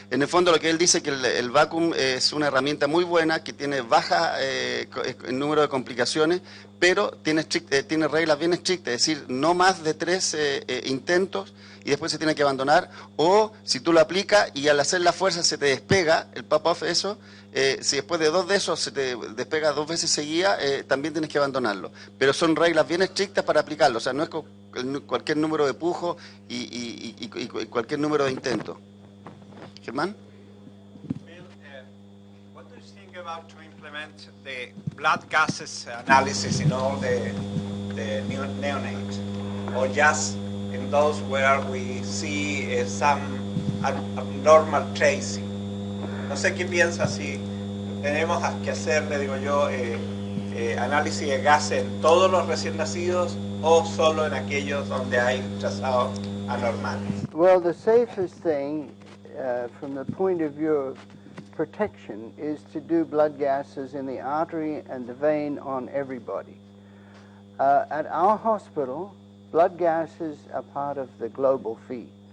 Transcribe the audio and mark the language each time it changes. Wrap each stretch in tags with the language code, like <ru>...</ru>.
<es>En el fondo lo que él dice que el vacuum es una herramienta muy buena, que tiene baja el número de complicaciones, pero tiene reglas bien estrictas, es decir, no más de 3 intentos y después se tiene que abandonar, o si tú lo aplicas y al hacer la fuerza se te despega el pop-off, eso, si después de 2 de esos se te despega 2 veces seguidas, también tienes que abandonarlo. Pero son reglas bien estrictas para aplicarlo, o sea, no es cualquier número de pujo y cualquier número de intentos. Germán?</es> <en>Bill, what do you think about to implement the blood gases analysis in all the neonates, or just in those where we see some abnormal tracing?</en> <es>No sé qué piensa, si tenemos que hacer, le digo yo, análisis de gases en todos los recién nacidos o solo en aquellos donde hay trazados anormales.</es> <en>Well, the safest thing from the point of view of protection is to do blood gases in the artery and the vein on everybody. At our hospital, blood gases are part of the global fee.</en>